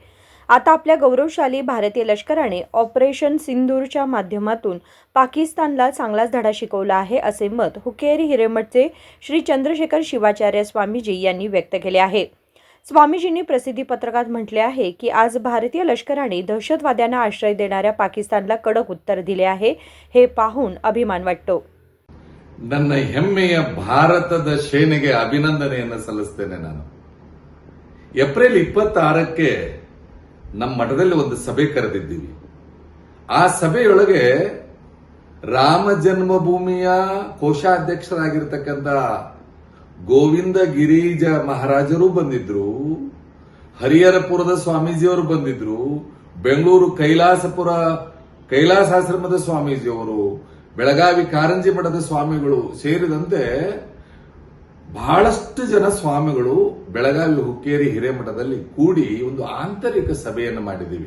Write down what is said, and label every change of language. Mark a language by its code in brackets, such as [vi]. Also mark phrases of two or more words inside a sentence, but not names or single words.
[mr] आता आपल्या गौरवशाली भारतीय लष्कराने ऑपरेशन सिंदूरच्या माध्यमातून पाकिस्तानला चांगलाच धडा शिकवला आहे असे मत हुक्केरी हिरेमठचे श्री चंद्रशेखर शिवाचार्य स्वामीजी यांनी व्यक्त केले आहे। स्वामीजींनी प्रसिद्धी पत्रकात म्हटले आहे की आज भारतीय लष्कराने दहशतवाद्यांना आश्रय देणाऱ्या पाकिस्तानला कडक उत्तर दिले आहे। हे पाहून अभिमान वाटतो। [kn] ನನ್ನ ಹೆಮ್ಮೆಯ ಭಾರತದ ಸೇನೆಗೆ ಅಭಿನಂದನೆಯನ್ನು ಸಲ್ಲಿಸುತ್ತೇನೆ। ನಾನು ಏಪ್ರಿಲ್ 26ಕ್ಕೆ ನಮ್ಮ ಮಠದಲ್ಲಿ ಒಂದು ಸಭೆ ಕರೆದಿದ್ದೀವಿ। ಆ ಸಭೆಯೊಳಗೆ ರಾಮ ಜನ್ಮಭೂಮಿಯ ಕೋಶಾಧ್ಯಕ್ಷರಾಗಿರ್ತಕ್ಕಂಥ ಗೋವಿಂದ ಗಿರಿಜ ಮಹಾರಾಜರು ಬಂದಿದ್ರು, ಹರಿಹರಪುರದ ಸ್ವಾಮೀಜಿಯವರು ಬಂದಿದ್ರು, ಬೆಂಗಳೂರು ಕೈಲಾಸಾಶ್ರಮದ ಸ್ವಾಮೀಜಿಯವರು, ಬೆಳಗಾವಿ ಕಾರಂಜಿ ಮಠದ ಸ್ವಾಮಿಗಳು ಸೇರಿದಂತೆ ಬಹಳಷ್ಟು ಜನ ಸ್ವಾಮಿಗಳು ಬೆಳಗಾವಿ ಹುಕ್ಕೇರಿ ಹಿರೇಮಠದಲ್ಲಿ ಕೂಡಿ ಒಂದು ಆಂತರಿಕ ಸಭೆಯನ್ನು ಮಾಡಿದ್ದೀವಿ।